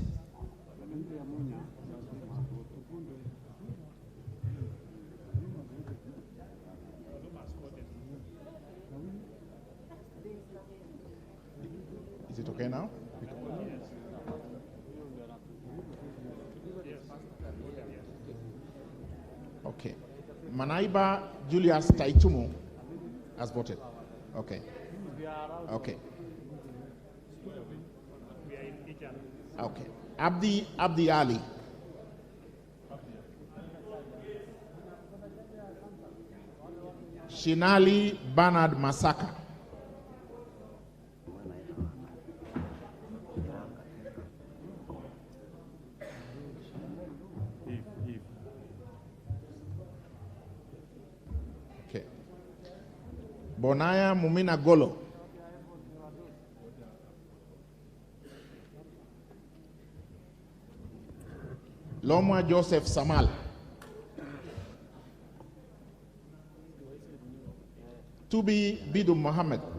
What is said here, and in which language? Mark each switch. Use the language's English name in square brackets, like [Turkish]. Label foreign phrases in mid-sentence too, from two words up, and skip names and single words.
[English] Is it okay now? Okay. Manaiba Julius Taitumo has voted. Okay. Okay. Okay. Abdi Ali. Shinali Bernard Masaka. Okay. Bonaya Mumina Golo. Lomwa Joseph Samal. Tubi Bidu Mohammed.